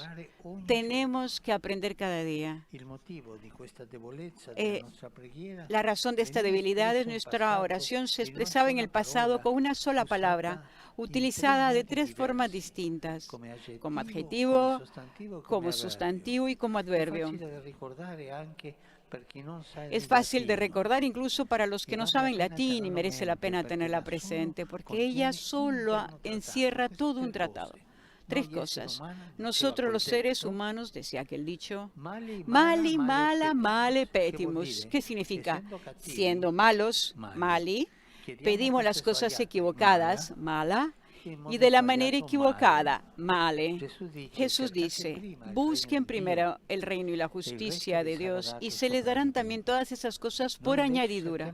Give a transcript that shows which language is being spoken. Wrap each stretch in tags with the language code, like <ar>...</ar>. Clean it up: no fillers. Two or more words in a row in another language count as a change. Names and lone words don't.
<es>Tenemos que aprender cada día. La razón de esta debilidad de nuestra oración se expresaba en el pasado con una sola palabra, utilizada de tres formas distintas, como adjetivo, como sustantivo y como adverbio. Es fácil de recordar incluso para los que no saben latín y merece la pena tenerla presente, porque ella solo encierra todo un tratado. Tres cosas. Nosotros los seres humanos, decía aquel dicho,</es> <la>mali, mala, male petimus.</la> <es>¿Qué significa? Siendo malos, mali, pedimos las cosas equivocadas, mala, y de la manera equivocada, male. Jesús dice, busquen primero el reino y la justicia de Dios y se les darán también todas esas cosas por añadidura.</es>